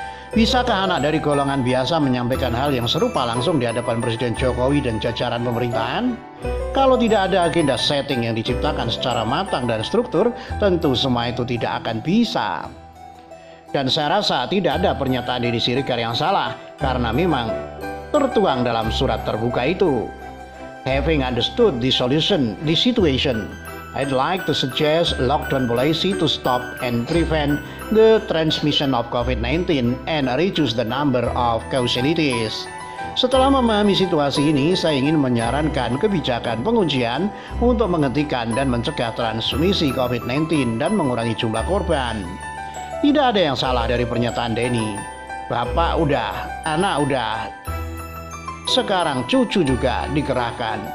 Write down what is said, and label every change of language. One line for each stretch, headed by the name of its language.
Indonesian: Bisakah anak dari golongan biasa menyampaikan hal yang serupa langsung di hadapan Presiden Jokowi dan jajaran pemerintahan? Kalau tidak ada agenda setting yang diciptakan secara matang dan struktur, tentu semua itu tidak akan bisa. Dan saya rasa tidak ada pernyataan Denny Siregar yang salah, karena memang tertuang dalam surat terbuka itu.
English: Having understood the situation, I'd like to suggest lockdown policy to stop and prevent the transmission of COVID-19 and reduce the number of causalities.
Indonesian: Setelah memahami situasi ini, saya ingin menyarankan kebijakan penguncian untuk menghentikan dan mencegah transmisi COVID-19 dan mengurangi jumlah korban. Tidak ada yang salah dari pernyataan Denny. Bapak udah, anak udah, sekarang cucu juga dikerahkan.